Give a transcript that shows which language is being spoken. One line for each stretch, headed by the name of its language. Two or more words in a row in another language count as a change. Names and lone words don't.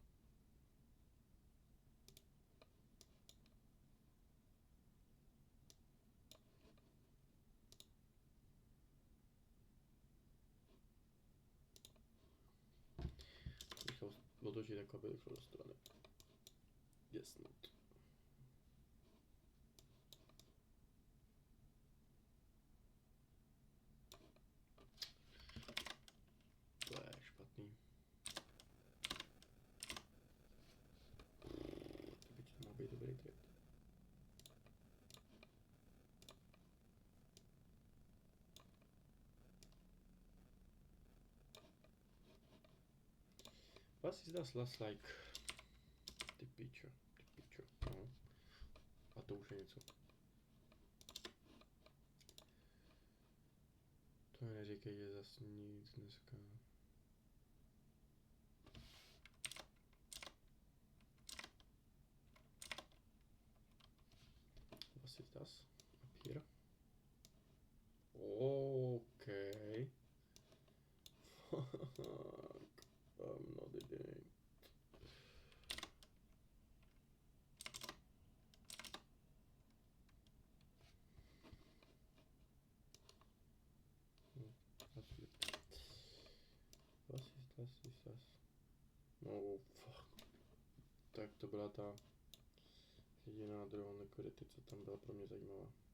Czech: Otočit jako aby šlo do strany.
English: Yes, not.
Czech: To je špatný. To by to mohl být dobrý trade.
German: Was ist das
English: last like?
Czech: Ty pičo, no. A to už je něco. To mi neříkej, že zas nic dneska.
German: Was ist das?
English: Up here. Okay. Fuck. I'm not idiot. That's weird.
German: Was ist das?
English: Oh fuck.
Czech: Tak to byla ta jediná druhá liquidity, co tam byla pro mě zajímavá.